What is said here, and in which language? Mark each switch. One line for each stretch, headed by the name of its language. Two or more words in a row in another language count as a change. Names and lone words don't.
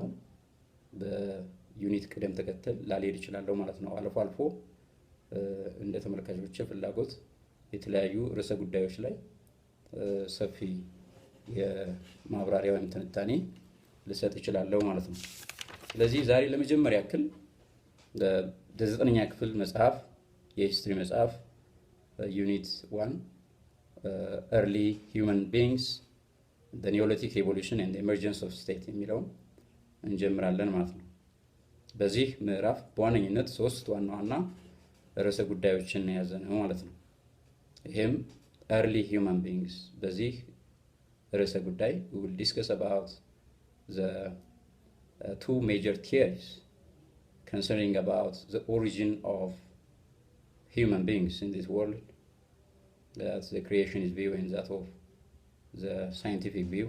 Amharic: በዩኒት ቅደም ተከተል ላልሄድ እችላለሁ ማለት ነው። አልፎ አልፎ እንደ ተመልካቾች ፍላጎት የተለያዩ ርዕሰ ጉዳዮች ላይ ሰፊ የማብራሪያ ወይም ትንታኔ ልሰጥ እችላለሁ ማለት ነው። ስለዚህ ዛሬ ለመጀመሪያ ያክል ለ9ኛ ክፍል መጽሐፍ የሂስትሪ መጽሐፍ ዩኒት 1
English: early human beings, the Neolithic revolution and the emergence of state
Amharic: የሚለውን እንጀምራለን ማለት ነው። በዚህ ምዕራፍ በዋነኝነት 3 ዋና ዋና ርዕሰ ጉዳዮችን የያዘ ነው ማለት ነው።
English: ይሄም early human beings
Amharic: በዚህ ርዕሰ ጉዳይ
English: we will discuss about the two major theories concerning about the origin of human beings in this world. That's the creationist view and that of the scientific view.